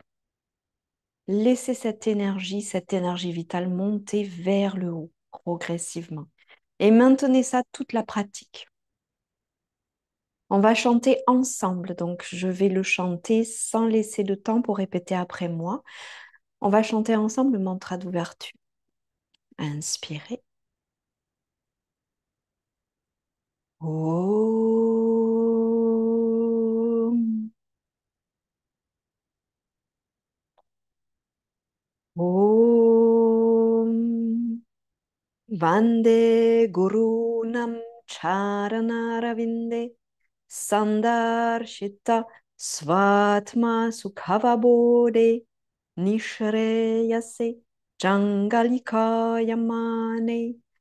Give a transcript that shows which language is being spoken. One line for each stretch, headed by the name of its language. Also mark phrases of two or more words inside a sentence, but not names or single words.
French: Laissez cette énergie vitale monter vers le haut progressivement. Et maintenez ça toute la pratique. On va chanter ensemble, donc je vais le chanter sans laisser de temps pour répéter après moi. On va chanter ensemble le mantra d'ouverture. Inspirez.
Sanskrit: Om. Om. वन्दे गुरू णां चरणारविन्दे संदर्शित स्वात्म सुखावबोधे निःश्रेयसे जाङ्गलिका यमाने